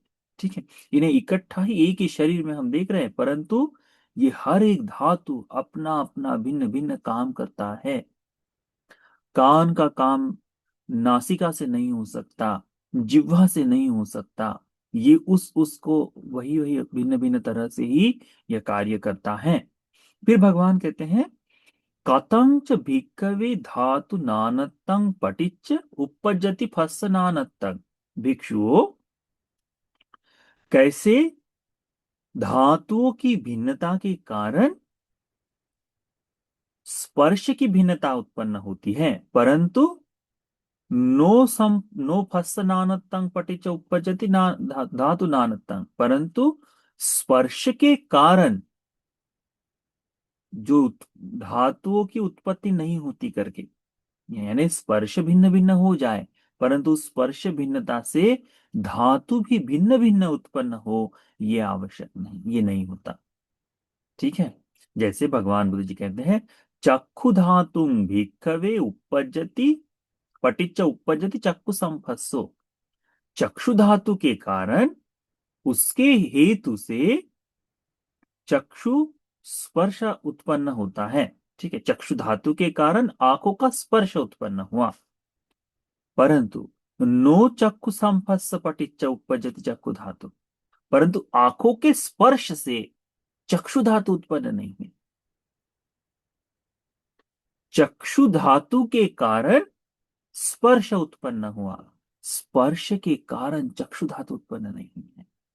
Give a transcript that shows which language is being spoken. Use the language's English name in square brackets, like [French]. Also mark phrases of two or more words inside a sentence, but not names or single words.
[Hindi] ठीक है, इन्हें इकट्ठा ही एक ही शरीर में हम देख रहे हैं, परंतु ये हर एक धातु अपना अपना भिन्न भिन्न काम करता है। कान का काम नासिका से नहीं हो सकता, जिह्वा से नहीं हो सकता। ये उस उसको वही वही भिन्न भिन्न तरह से ही यह कार्य करता है। फिर भगवान कहते हैं, [Pali] कथंच भिक्खवे धातु नानत्तं पटिच्च उपपज्जति फस्स नानत्तं। [Hindi] भिक्षुओं, कैसे धातुओं की भिन्नता के कारण स्पर्श की भिन्नता उत्पन्न होती है, परंतु [Pali] नो फस्स नानत्तं पटिच्च उपपज्जति धातु नानत्तं। [Hindi] परंतु स्पर्श के कारण जो धातुओं की उत्पत्ति नहीं होती करके, यानी स्पर्श भिन्न भिन्न हो जाए परंतु स्पर्श भिन्नता से धातु भी भिन्न भिन्न उत्पन्न हो, ये आवश्यक नहीं, ये नहीं होता। ठीक है, जैसे भगवान बुद्ध जी कहते हैं, [Pali] चक्षु धातु भिक्खवे उपपज्जति पटिच्च उपपज्जति चक्षु संफस्सो। [Hindi] चक्षु धातु के कारण, उसके हेतु से चक्षु स्पर्श उत्पन्न होता है। ठीक है, चक्षु धातु के कारण आंखों का स्पर्श उत्पन्न हुआ, परंतु [Pali] नो चक्षु संफस्स पटिच्च उपपज्जति चक्षु धातु। [Hindi] परंतु आंखों के स्पर्श से चक्षु धातु उत्पन्न नहीं हुई। चक्षु धातु के कारण स्पर्श उत्पन्न हुआ, स्पर्श के कारण चक्षु धातु उत्पन्न नहीं हुई है।